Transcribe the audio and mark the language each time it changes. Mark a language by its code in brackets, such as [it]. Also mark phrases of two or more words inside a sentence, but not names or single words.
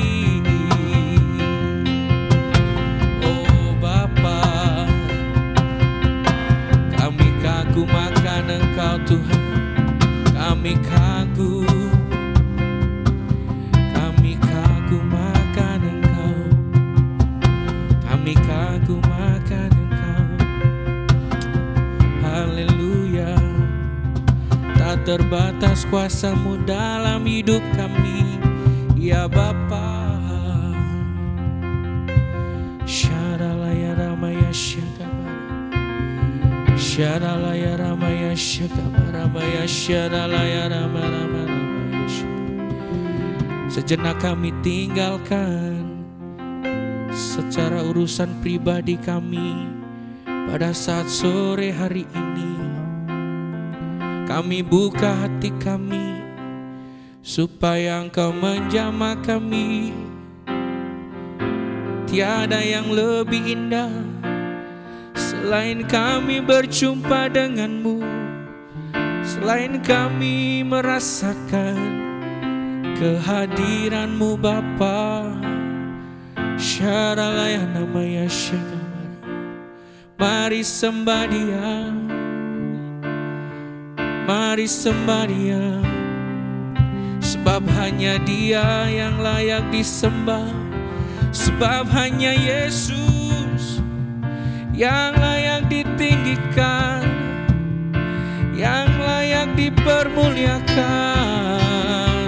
[id] Oh Bapa, kami kagum akan Engkau Tuhan, kami kagum akan Engkau, kami kagum akan Engkau. Haleluya. Tak terbatas kuasa-Mu dalam hidup kami, ya Bapa. Syaralaya ramaya syakamara, syaralaya ramaya syakamara, syaralaya ramaya. Sejenak kami tinggalkan secara urusan pribadi kami pada saat sore hari ini. Kami buka hati kami supaya Engkau menjamah kami. Tiada yang lebih indah selain kami berjumpa dengan-Mu, selain kami merasakan kehadiran-Mu Bapa. Syaralaya namaya syakamara, mari sembah Dia, mari sembah Dia, sebab hanya Dia yang layak disembah, sebab hanya Yesus yang layak ditinggikan, yang layak dipermuliakan.